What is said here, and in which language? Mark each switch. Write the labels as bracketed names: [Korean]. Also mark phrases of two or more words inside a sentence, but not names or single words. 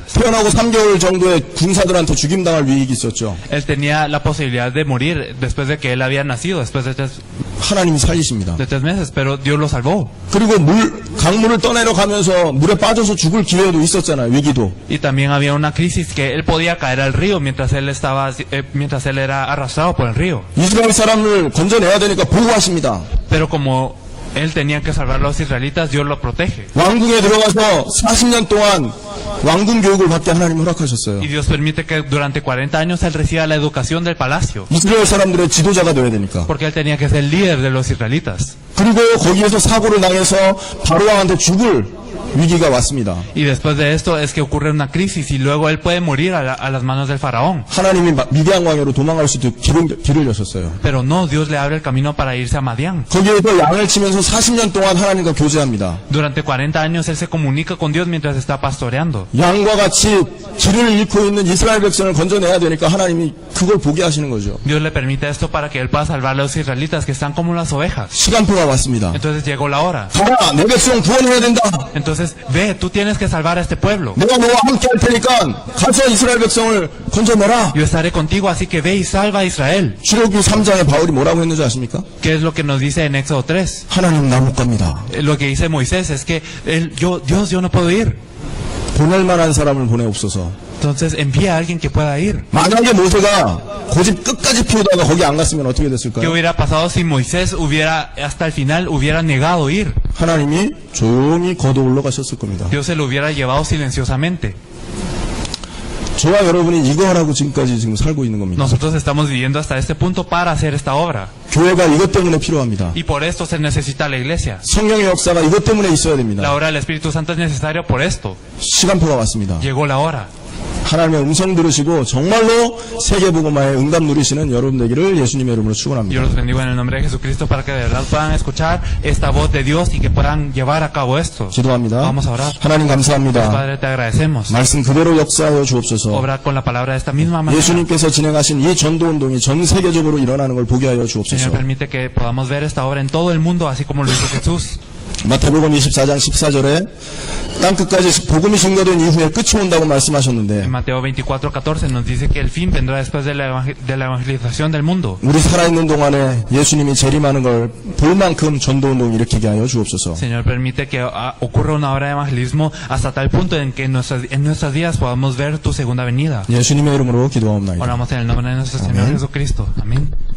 [Korean] 태어나고 3개월 정도의 군사들한테 죽임당할 위익이 있었죠. [Spanish] Él tenía la posibilidad de morir después de que él había nacido, después de [Korean] 하나님이 살리십니다. [Spanish] 3 meses, pero Dios lo salvó. [Korean] 그리고 강물을 떠내려 가면서 물에 빠져서 죽을 기회도 있었잖아요. 위기도. [Spanish] Y también había una crisis que él podía caer al río mientras él era arrastrado por el río. [Korean] 이스라엘 사람을 건져내야 되니까 보호하십니다. [Spanish] Pero como él tenía que salvar a los israelitas, Dios lo protege. [Korean] 왕궁에 들어가서 40년 동안 왕궁 교육을 받게 하나님 허락하셨어요. [Spanish] Y Dios permite que durante 40 años él reciba la educación del palacio. [Korean] 이스라엘 사람들의 지도자가 되어야 되니까. [Spanish] Porque él tenía que ser el líder de los israelitas. [Korean] 그리고 거기에서 사고를 당해서 바로왕한테 죽을 위기가 왔습니다. [Spanish] Y después de esto es que ocurre una crisis y luego él puede morir a las manos del faraón. [Korean] 하나님이 미디안 광야로 도망갈 수 있도록 길을 여셨어요. [Spanish] Pero no, Dios le abre el camino para irse a Madián. [Korean] 거기에서 양을 치면서 40년 동안 하나님과 교제합니다. [Spanish] Durante 40 años él se comunica con Dios mientras está pastoreando. [Korean] 양과 같이 길을 잃고 있는 이스라엘 백성을 건져내야 되니까 하나님이 그걸 보게 하시는 거죠. [Spanish] Dios le permite esto para que él pueda salvar a los israelitas que están como las ovejas. [Korean] 시간표가 왔습니다. [Spanish] Entonces llegó la hora. [Korean] 가라, 내 백성 구원해야 된다. [Spanish] Entonces, ve, tú tienes que salvar a este pueblo. [Korean] 내가 너와 함께 할 테니까 가서 이스라엘 백성을 건져내라. [Spanish] Yo estaré contigo, así que ve y salva a Israel. [Korean] 출애굽기 3장에 바울이 뭐라고 했는지 아십니까? [Spanish] ¿Qué es lo que nos dice en Éxodo 3? [Korean] 하나님 나 못 갑니다. [Spanish] Lo que dice Moisés es que Dios, yo no puedo ir. [Korean] 보낼 만한 사람을 보내옵소서. [Spanish] Entonces envía a alguien que pueda ir. [Korean] 만약에 모세가 고집 끝까지 피우다가 거기 안 갔으면 어떻게 [Spanish] ¿Qué [Korean] 됐을까요? [Spanish] hubiera pasado si Moisés hasta el final hubiera negado ir? [Korean] 하나님이 조용히 거둬올라 가셨을 겁니다. [Spanish] Dios se lo hubiera llevado silenciosamente. [Korean] 저와 여러분이 이거 하라고 지금까지 지금 살고 있는 겁니다. [Spanish] Nosotros estamos viviendo hasta este punto para hacer esta obra. [Korean] 교회가 이것 때문에 필요합니다. [Spanish] Y por esto se necesita la iglesia. [Korean] 성령의 역사가 이것 때문에 있어야 [Spanish] La [Korean] 됩니다. [Spanish] obra del Espíritu Santo es necesaria por esto. [Korean] 시간표가 왔습니다. [Spanish] Llegó la hora. [Korean] 하나님의 음성 들으시고 정말로 세계복음화에 응답 누리시는 여러분 되기를 예수님의 이름으로 [Spanish] Yo [Korean] 축원합니다. [Spanish] los bendigo en el nombre de Jesucristo para que de verdad puedan escuchar esta voz de Dios y que puedan llevar a cabo esto. [Korean] 기도합니다. [Spanish] Vamos a orar. [Korean] 하나님 감사합니다. [Spanish] Padre, te agradecemos. [Korean] 말씀 그대로 역사하여 주옵소서. [Spanish] Obra con la palabra de esta misma manera. [Korean] 예수님께서 진행하신 이 전도운동이 전 세계적으로 일어나는 걸 보게 하여 주옵소서. [Spanish] Señor, permite que podamos ver esta obra en todo el mundo, así como lo hizo Jesús. [Korean] 마태복음 24장 14절에 땅 끝까지 복음이 증거된 이후에 끝이 온다고 말씀하셨는데 [Spanish] En Mateo 24:14 nos dice que el fin vendrá después de de la evangelización del mundo. [Korean] 우리 살아있는 동안에 예수님이 재림하는 걸 볼 만큼 전도운동 일으키게 하여 주옵소서. [Spanish] Señor, permite que ocurra una obra de evangelismo hasta tal punto en que en nuestras vidas podamos ver tu segunda venida. [Korean] 예수님의 이름으로 기도하옵나이다. [Spanish] Oramos en el nombre de nuestro Señor Jesucristo. Amén.